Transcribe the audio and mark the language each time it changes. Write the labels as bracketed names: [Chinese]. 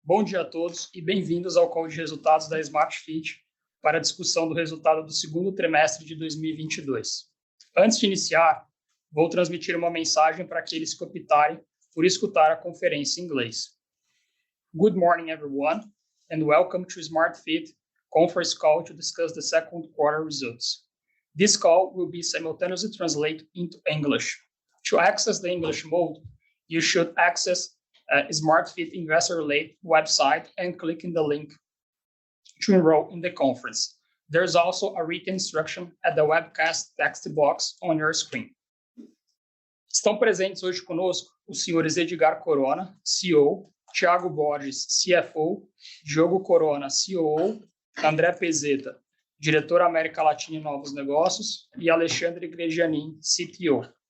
[Portuguese] Bom dia a todos e bem-vindos ao call de resultados da Smart Fit para a discussão do resultado do segundo trimestre de 2022. Antes de iniciar, vou transmitir uma mensagem para aqueles que optarem por escutar a conferência em inglês. [English] Good morning, everyone, and welcome to Smart Fit conference call to discuss the second quarter results. This call will be simultaneously translated into English. To access the English mode, you should access SmartFit Investor Relations website and click in the link to enroll in the conference. There's also a written instruction at the webcast text box on your screen. [Portuguese] Estão presentes hoje conosco os senhores Edgar Corona, CEO, Thiago Borges, CFO, Diogo Corona, COO, André Pezeta, Diretor América Latina e Novos Negócios, e Alexandre Gregianin, CTO.